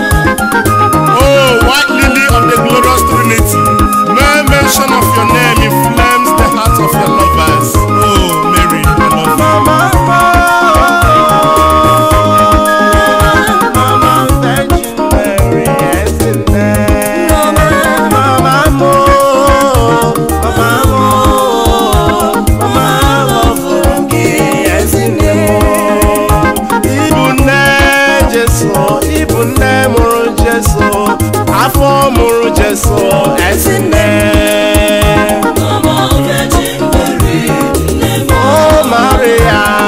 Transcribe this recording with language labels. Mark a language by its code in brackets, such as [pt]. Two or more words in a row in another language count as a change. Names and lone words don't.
[en] Oh, white lily of the glorious Trinity, mere mention of your name inflames the hearts of your lovers. Oh, Mary, I love you. Mama, Mama, Virgin Mary, yes, [ig] nne. Mama mo, Mama mo, Mama love gị, yes, nne. Ị bụ nne Jesu, ị bụ nne mụrụ Jesu, afọ mụrụ Jesu, ezi nne. Oh, Maria.